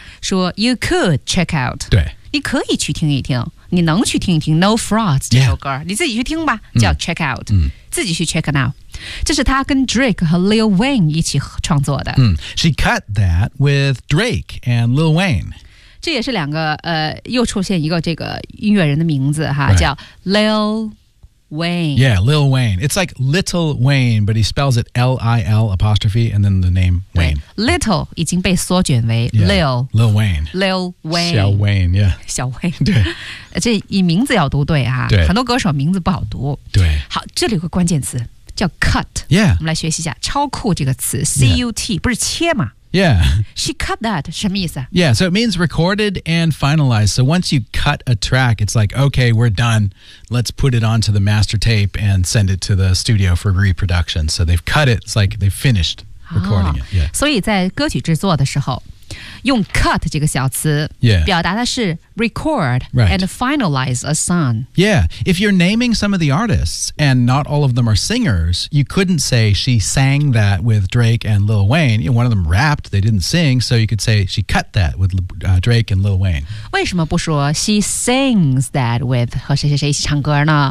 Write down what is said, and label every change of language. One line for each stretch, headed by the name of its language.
Chinese: 说
English: you could check out
Chinese: 对你可以去听一听你能去听一听 No Frauds 这首歌、
English: yeah.
Chinese: 你自己去听吧叫 check out、嗯、自己去 check it out 这是他跟 Drake 和 Lil Wayne 一起创作的、
English: 嗯、She cut that with Drake and Lil Wayne
Chinese: 这也是两个又出现一个这个音乐人的名字哈、
English: right.
Chinese: 叫 Lil Wayne.
English: Yeah, Lil Wayne. It's like Little Wayne, but he spells it L-I-L apostrophe and then the name Wayne.
Chinese: Little 已经被缩卷为 Lil.
English: Yeah, Lil Wayne. Lil Wayne.
Chinese: 小 Wayne, yeah. 小 Wayne. 对。这以名字要读对哈、啊。对。很多歌手名字不好读。对。好这里有个关键词。叫 cut.
English: Yeah.
Chinese: 我们来学习一下超酷这个词 ,CUT,、yeah. 不是切吗
English: Yeah. She cut that,
Chinese: 什么意思
English: Yeah, so it means recorded and finalized. So once you cut a track, it's like, okay, we're done. Let's put it onto the master tape and send it to the studio for reproduction. So they've cut it. It's like they've finished recording、oh, it. Yeah.
Chinese: 所以在歌曲制作的时候用 cut 这个小词、
English: yeah.
Chinese: 表达的是 record、
English: right. and finalize a song. Yeah, if you're naming some of the artists and not all of them are singers, you couldn't say she sang that with Drake and Lil Wayne. You know, one of them rapped, they didn't sing, so you could say she cut that with、Drake and Lil Wayne.
Chinese: 为什么不说 she sings that with 和谁谁谁一起唱歌呢